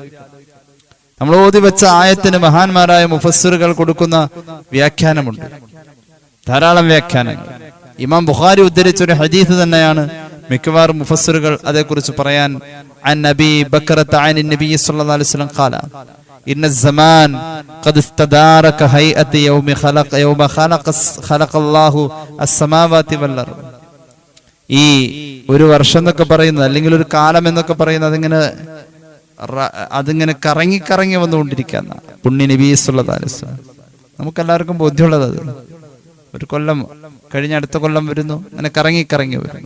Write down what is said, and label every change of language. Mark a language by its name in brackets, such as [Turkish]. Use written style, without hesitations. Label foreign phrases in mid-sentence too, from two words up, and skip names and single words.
[Malayalam] നമ്മൾ ഓതി വെച്ച ആയത്തിന് മഹാന്മാരായ മുഫസ്സിറുകൾ കൊടുക്കുന്ന വ്യാഖ്യാനമുണ്ട്, ധാരാളം വ്യാഖ്യാനങ്ങൾ. ഇമാം ബുഖാരി ഉദ്ധരിച്ച ഒരു ഹദീസ് തന്നെയാണ് മിക്കവാറും മുഫസ്സിറുകൾ അതേക്കുറിച്ച് പറയാൻ. [Arabic] عن النبي بكرة عن النبي صلى الله عليه وسلم قال إن الزمان قد استدار كهيئة يوم خلق الله السماوات والأرض. [Malayalam] ഈ ഒരു വർഷം എന്നൊക്കെ പറയുന്നത്, അല്ലെങ്കിൽ ഒരു കാലം എന്നൊക്കെ പറയുന്നത്, അതിങ്ങനെ കറങ്ങി വന്നുകൊണ്ടിരിക്കുന്ന പുണ്യ നബി [Arabic] صلى الله عليه وسلم. [Malayalam] നമുക്കെല്ലാവർക്കും ബോധ്യമുള്ളത് അത്. ഒരു കൊല്ലം കഴിഞ്ഞ അടുത്ത കൊല്ലം വരുന്നു, അങ്ങനെ കറങ്ങി വരുന്നു.